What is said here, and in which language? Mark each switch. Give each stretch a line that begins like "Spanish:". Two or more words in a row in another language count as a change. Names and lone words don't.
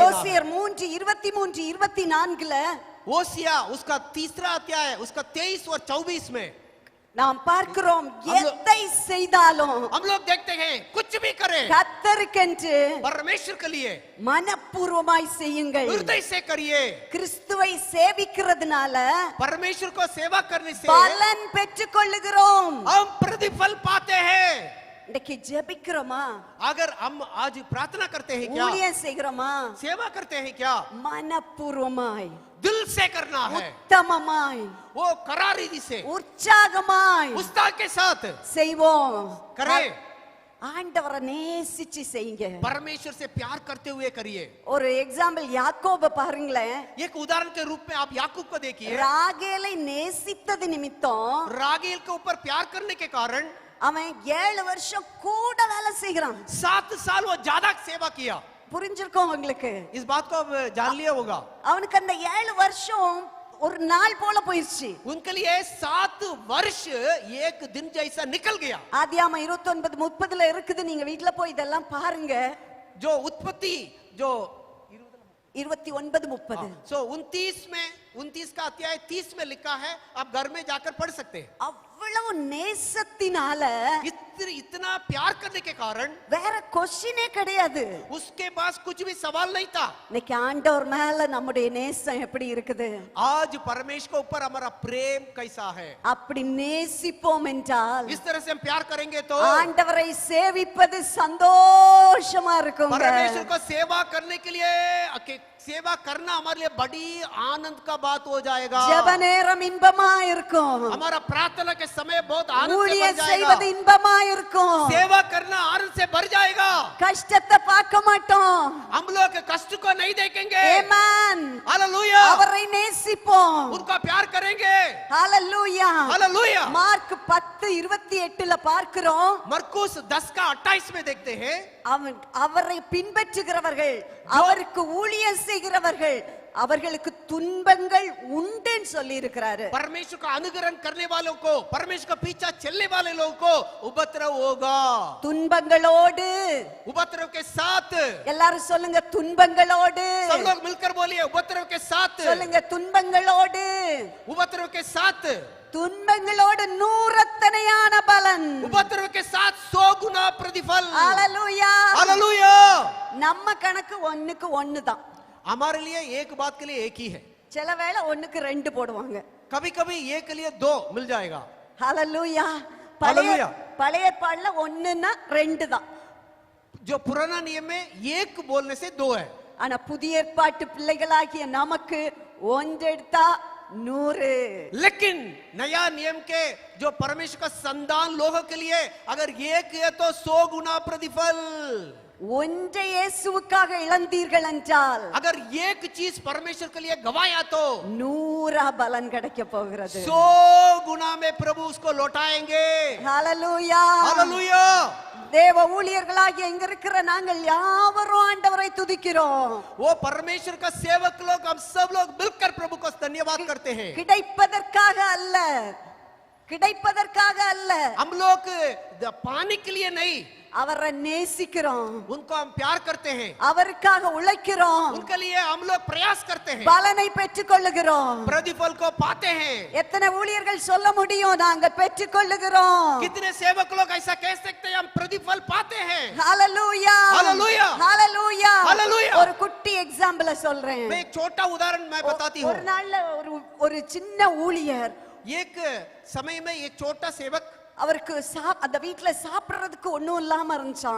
Tamil: கொலோசியர் 3:23-24
Hindi: ओसिया उसका तीसरा अध्याय उसका 23 और 24 में
Tamil: நாம் பார்க்கிறோம் எதை செய்தாலும்
Hindi: हम लोग देखते हैं कुछ भी करें
Tamil: கர்த்தருக்கென்று
Hindi: परमेश्वर के लिए
Tamil: மனப்பூர்வமாய் செய்யுங்கள்
Hindi: हृदय से करिए।
Tamil: கிறிஸ்துவை சேவிக்கிறதுனால
Hindi: परमेश्वर को सेवा करने से
Tamil: பலன் பெற்றுக்கொள்ளுகிறோம்
Hindi: हम प्रतिफल पाते हैं।
Tamil: இன்னைக்கு ஜெபிக்கிறோமா
Hindi: अगर हम आज प्रार्थना करते हैं क्या,
Tamil: ஊழியம் செய்கிறோமா
Hindi: सेवा करते हैं क्या,
Tamil: மனப்பூர்வமாய்
Hindi: दिल से करना है,
Tamil: உத்தமமாய்
Hindi: वो करारी से
Tamil: உற்சாகமாய்
Hindi: उत्साह के साथ
Tamil: செய்வோம்
Hindi: करें।
Tamil: ஆண்டவரை நேசிச்சு செய்யுங்க
Hindi: परमेश्वर से प्यार करते हुए करिए।
Tamil: ஒரு எக்ஸாம்பிள் யாக்கோப பாருங்களேன்
Hindi: एक उदाहरण के रूप में आप याकूब को देखिए।
Tamil: ராகேலை நேசித்தது நிமித்தம்
Hindi: रागेल के ऊपर प्यार करने के कारण
Tamil: அவன் 7 வருஷம் கூட வேலை செய்கிறான்
Hindi: 7 साल वो ज्यादा सेवा किया।
Tamil: புரிஞ்சிருக்கோம் உங்களுக்கு
Hindi: इस बात को अब जान लिया होगा।
Tamil: அவனுக்கு அந்த 7 வருஷம் ஒரு நாள் போல போயிருச்சு
Hindi: उनके लिए 7 वर्ष एक दिन जैसा निकल गया।
Tamil: ஆதியாகமம் 29:30 இருக்குது நீங்க வீட்ல போய் இதெல்லாம் பாருங்க
Hindi: जो उत्पत्ति जो 29:30 सो 29 में 29 का अध्याय 30 में लिखा है, आप घर में जाकर पढ़ सकते हैं।
Tamil: அவ்வளவு நேசத்தினால
Hindi: इतना प्यार करने के कारण
Tamil: வேற கொஸ்டினே கிடையாது
Hindi: उसके पास कुछ भी सवाल नहीं था।
Tamil: இன்னைக்கு ஆண்டவர் மேல நம்முடைய நேசம் எப்படி இருக்குது
Hindi: आज परमेश्वर के ऊपर हमारा प्रेम कैसा है,
Tamil: அப்படி நேசிப்போம் என்றால்
Hindi: इस तरह से हम प्यार करेंगे तो
Tamil: ஆண்டவரை சேவிப்பது சந்தோஷமா இருக்கும்
Hindi: परमेश्वर को सेवा करने के लिए सेवा करना हमारे लिए बड़ी आनंद का बात हो जाएगा।
Tamil: ஜெப நேரம் இன்பமா இருக்கும்
Hindi: हमारा प्रार्थना के समय बहुत आनंद से भर
Tamil: ஊழியம்
Hindi: जाएगा।
Tamil: செய்வது இன்பமா இருக்கும்
Hindi: सेवा करना आनंद से भर जाएगा।
Tamil: கஷ்டத்தை பார்க்க மாட்டோம்
Hindi: हम लोग कष्ट को नहीं देखेंगे।
Tamil: ஆமென்
Hindi: हालेलुया।
Tamil: அவரை நேசிப்போம்
Hindi: उनका प्यार करेंगे।
Tamil: ஹalleluya
Hindi: हालेलुया।
Tamil: மார்க் 10:28 பார்க்கிறோம்
Hindi: मरकुस 10 का 28 में देखते हैं,
Tamil: அவரை பின்பற்றுகிறவர்கள் அவருக்கு ஊழியம் செய்கிறவர்கள் அவர்களுக்கு துன்பங்கள் உண்டுன்னு சொல்லி இருக்கிறாரு.
Hindi: परमेश्वर का अनुकरण करने वालों को, परमेश्वर का पीछा चलने वाले लोगों को उपद्रव होगा.
Tamil: துன்பங்களோடு,
Hindi: उपद्रव के साथ.
Tamil: எல்லாரும் சொல்லுங்க துன்பங்களோடு.
Hindi: सब लोग मिलकर बोलिए उपद्रव के साथ.
Tamil: சொல்லுங்க துன்பங்களோடு.
Hindi: उपद्रव के साथ.
Tamil: துன்பங்களோடு நூறத்தனையான பலன்.
Hindi: उपद्रव के साथ 100 गुना प्रतिफल.
Tamil: ஹalleluya.
Hindi: हालेलुया.
Tamil: நம்ம கணக்கு ஒண்ணுக்கு ஒண்ணு தான்.
Hindi: हमारे लिए एक बात के लिए एक ही है.
Tamil: சில வேளை ஒண்ணுக்கு ரெண்டு போடுவாங்க.
Hindi: कभी कभी एक के लिए 2 मिल जाएगा.
Tamil: ஹalleluya.
Hindi: Hallelujah.
Tamil: பழைய ஏற்பாடுல ஒண்ணுன்னா ரெண்டு தான்.
Hindi: जो पुराना नियम में एक बोलने से 2 है.
Tamil: ஆனா புதிய ஏற்பாட்டு பிள்ளைகளாகிய நமக்கு ஒன்றெடுத்தா 100.
Hindi: लेकिन नया नियम के जो परमेश्वर का संतान लोगों के लिए अगर एक है तो 100 गुना प्रतिफल.
Tamil: ஒன்றை இயேசுவுக்காக இழந்தீர்கள் என்றால்
Hindi: अगर एक चीज परमेश्वर के लिए गवाया तो
Tamil: 100 பலன் கிடைக்க போகிறது.
Hindi: 100 गुना में प्रभु उसको लौटाएंगे.
Tamil: ஹalleluya.
Hindi: हालेलुया.
Tamil: தேவ ஊழியர்களாகிய இங்க இருக்கிற நாங்கள் யாவரும் ஆண்டவரை துதிக்கிறோம்.
Hindi: वो परमेश्वर का सेवक लोग हम सब लोग मिलकर प्रभु को धन्यवाद करते हैं.
Tamil: கிடைப்பதற்காக அல்ல, கிடைப்பதற்காக அல்ல,
Hindi: हम लोग पाने के लिए नहीं,
Tamil: அவரை நேசிக்கிறோம்,
Hindi: उनको हम प्यार करते हैं,
Tamil: அவருக்காக உழைக்கிறோம்,
Hindi: उनके लिए हम लोग प्रयास करते हैं,
Tamil: பலனை பெற்றுக்கொள்ளுகிறோம்.
Hindi: प्रतिफल को पाते हैं.
Tamil: எத்தனை ஊழியர்கள் சொல்ல முடியும் நாங்க பெற்றுக்கொள்ளுகிறோம்?
Hindi: कितने सेवक लोग ऐसा कह सकते हैं हम प्रतिफल पाते हैं.
Tamil: ஹalleluya.
Hindi: Hallelujah.
Tamil: ஹalleluya.
Hindi: Hallelujah.
Tamil: ஒரு குட்டி எக்ஸாம்பிள் சொல்றேன்.
Hindi: मैं एक छोटा उदाहरण मैं बताती हूँ.
Tamil: ஒரு நாள்ல ஒரு சின்ன ஊழியர்,
Hindi: एक समय में एक छोटा सेवक,
Tamil: அவருக்கு அந்த வீட்ல சாப்பிடுறதுக்கு ஒண்ணும் இல்லாம இருந்துச்சாம்.